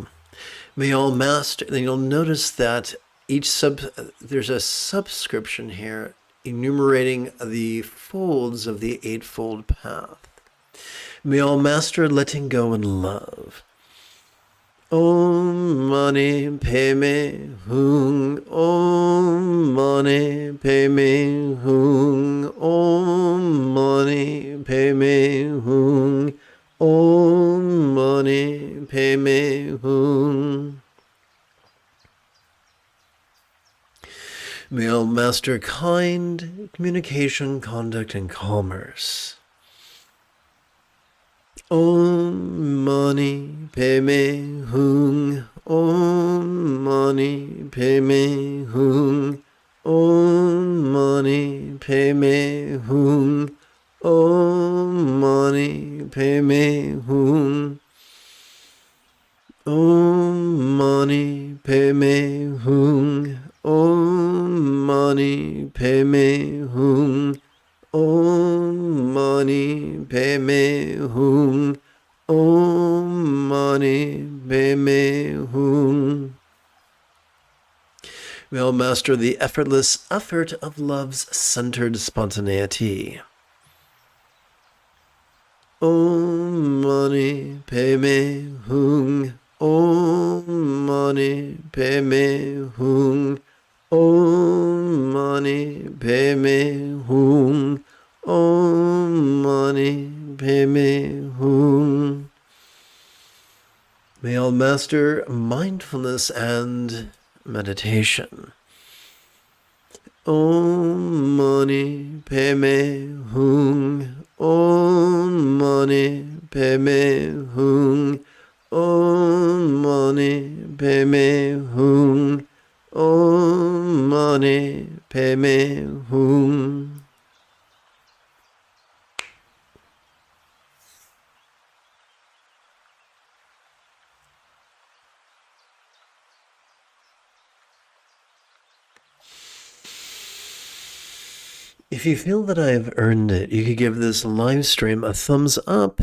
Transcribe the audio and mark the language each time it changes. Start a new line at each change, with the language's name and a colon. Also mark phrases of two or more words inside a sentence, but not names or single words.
English: May all master, and you'll notice that there's a subscription here enumerating the folds of the Eightfold Path. May all master letting go in love.
Sanskrit: Om Mani Padme Hung. Om Mani Padme Hung. Om Mani Padme Hung. Om Mani Padme Hung.
English: May all master kind, communication, conduct, and commerce.
Sanskrit: Om Mani Padme Hung. Om Mani Padme Hung. Om Mani Padme Hung. Om Mani Padme Hung. Om Mani Padme Hung. Om Mani Padme Hung. Om Mani Padme Hung. Om Mani Padme Hung.
English: We all master the effortless effort of love's centered spontaneity.
Sanskrit: Om Mani Padme Hung. Om Mani Padme Hung. Om Mani Padme Hung. Om Mani Padme Hung.
English: May all master mindfulness and meditation.
Sanskrit: Om Mani Padme Hung. Om Mani Padme Hung. Om Mani Padme Hung. Om Mani Padme Hung.
English: If you feel that I have earned it, you could give this live stream a thumbs up.